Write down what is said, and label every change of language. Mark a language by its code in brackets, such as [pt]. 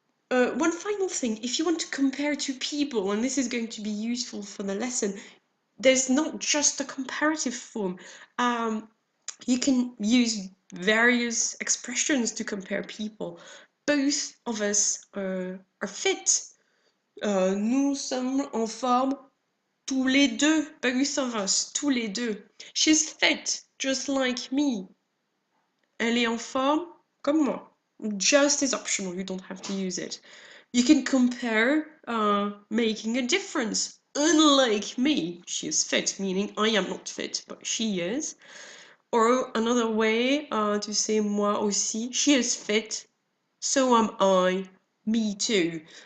[en] One final thing, if you want to compare two people, and this is going to be useful for the lesson, there's not just a comparative form. You can use various expressions to compare people. Both of us are fit. [fr] Nous sommes en forme tous les deux. [en] Both of us, [fr] tous les deux. [en] She's fit, just like me. [fr] Elle est en forme, comme moi. [en] Just is optional, you don't have to use it. You can compare making a difference. Unlike me, she is fit, meaning I am not fit, but she is. Or another way to say [fr] moi aussi, [en] she is fit, so am I, me too.